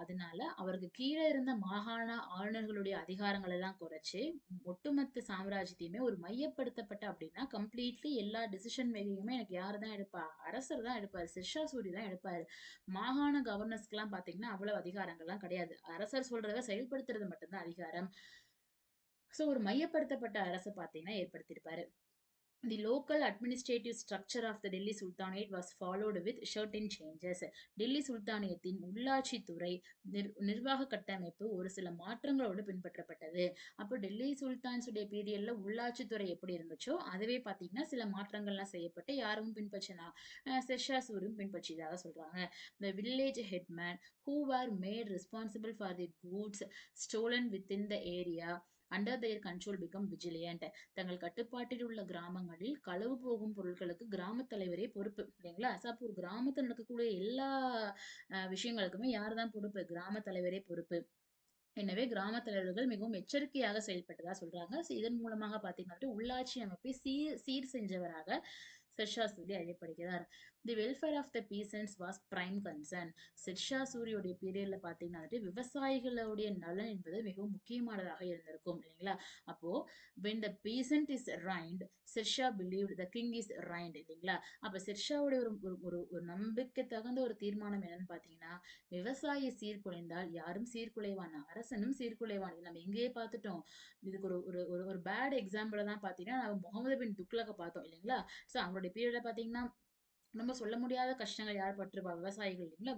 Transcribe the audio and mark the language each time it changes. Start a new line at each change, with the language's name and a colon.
Tamil: அதனால அவருக்கு கீழே இருந்த மாகாண ஆளுநர்களுடைய அதிகாரங்கள் எல்லாம் குறைச்சு ஒட்டுமொத்த சாம்ராஜ்யத்தையுமே ஒரு மையப்படுத்தப்பட்ட அப்படின்னா கம்ப்ளீட்லி எல்லா டிசிஷன் மேக்கிங்குமே எனக்கு யாரு தான் எடுப்பா? அரசர் தான் எடுப்பாரு. ஷெர்ஷா சூரி தான் எடுப்பாரு. மாகாண கவர்னர்ஸ்க்கு எல்லாம் பாத்தீங்கன்னா அவ்வளவு அதிகாரங்கள்லாம் கிடையாது. அரசர் சொல்றத செயல்படுத்துறது மட்டும்தான் அதிகாரம். ஸோ ஒரு மையப்படுத்தப்பட்ட அரசை பார்த்தீங்கன்னா ஏற்படுத்தியிருப்பாரு.
English: The local administrative structure of the Delhi Sultanate was followed with certain changes.
Tamil: Delhi சுல்தானியத்தின் உள்ளாட்சி துறை நிர்வாக கட்டமைப்பு ஒரு சில மாற்றங்களோடு பின்பற்றப்பட்டது. அப்போ டெல்லி சுல்தான்ஸுடைய பீரியட்ல உள்ளாட்சித்துறை எப்படி இருந்துச்சோ அதுவே பார்த்தீங்கன்னா சில மாற்றங்கள்லாம் செய்யப்பட்டு யாரும் பின்பற்றினா ஷெர்ஷா சூரியும் பின்பற்றியதாக சொல்றாங்க.
English: The village headman who were made responsible for the goods stolen within the area under their control become vigilant.
Tamil: தங்கள் கட்டுப்பாட்டில் உள்ள கிராமங்களில் களவு போகும் பொருட்களுக்கு கிராம தலைவரே பொறுப்பு இல்லைங்களா. அப்போ ஒரு கிராமத்தில் நடக்கக்கூடிய எல்லா விஷயங்களுக்குமே யார் தான் பொறுப்பு? கிராம தலைவரே பொறுப்பு. எனவே கிராம தலைவர்கள் மிகவும் எச்சரிக்கையாக செயல்பட்டதா சொல்றாங்க. இதன் மூலமாக பாத்தீங்கன்னா உள்ளாட்சி அமைப்பை சீர் செஞ்சவராக ஷெர்ஷா சூரி அறியப்படுகிறார்.
English: The welfare of the peasants was prime concern.
Tamil: Sher Shah சூரியுடைய பீரியட்ல பாத்தீங்கன்னா வந்துட்டு விவசாயிகளுடைய நலன் என்பது மிகவும் முக்கியமானதாக இருந்திருக்கும் இல்லைங்களா?
English: அப்போ when the peasant is reigned, Sher Shah believed the king is reigned
Tamil: இல்லைங்களா? அப்ப ஷெர்ஷாவுடைய ஒரு ஒரு ஒரு ஒரு நம்பிக்கை தகுந்த ஒரு தீர்மானம் என்னன்னு பாத்தீங்கன்னா, விவசாயி சீர்குலைந்தால் யாரும் சீர்குலைவான், அரசனும் சீர்குலைவான். இது நம்ம எங்கேயே பார்த்துட்டோம். இதுக்கு ஒரு ஒரு ஒரு ஒரு பேட் எக்ஸாம்பிள் தான் பாத்தீங்கன்னா, நம்ம முகமது பின் துக்ளக்க பார்த்தோம் இல்லைங்களா? சோ அவருடைய பீரியட்ல பாத்தீங்கன்னா நம்ம சொல்ல முடியாத கஷ்டங்கள் யார் பட்டிருப்பா? விவசாயிகள் இல்லைங்களா?